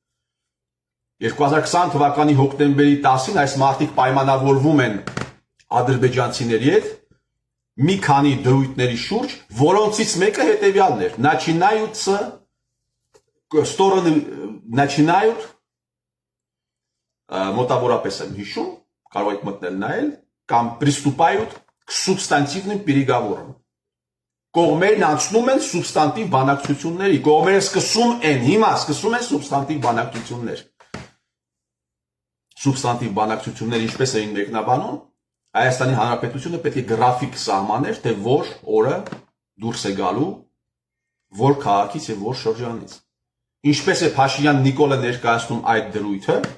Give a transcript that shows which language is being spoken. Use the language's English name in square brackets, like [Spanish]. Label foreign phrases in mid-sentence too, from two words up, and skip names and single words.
[Armenian] 2020 թվականի հոկտեմբերի 10-ին այս մարդիկ պայմանավորվում են ադրբեջանցիների հետ մի քանի դրույթների շուրջ, որոնցից մեկը հետևյալն էր. начинают մոտավորապես եմ հիշում, կարող եք մտնել նայել, կամ [Russian] приступают к субстантивным переговорам։ [Armenian] Կողմերն անցնում են սուբստանտիվ բանակցությունների, կողմերը սկսում են սուբստանտիվ բանակցություններ։ Սուբստանտիվ բանակցությունները ինչպես էին մեկնաբանում, Հայաստանի Հանրապետությունը պետք է գրաֆիկ սահմաներ, թե որ օրը դուրս է գալու, որ քաղաքից եւ որ շրջանից։ Ինչպես է Փաշինյան Նիկոլը ներկայացնում այդ դրույթը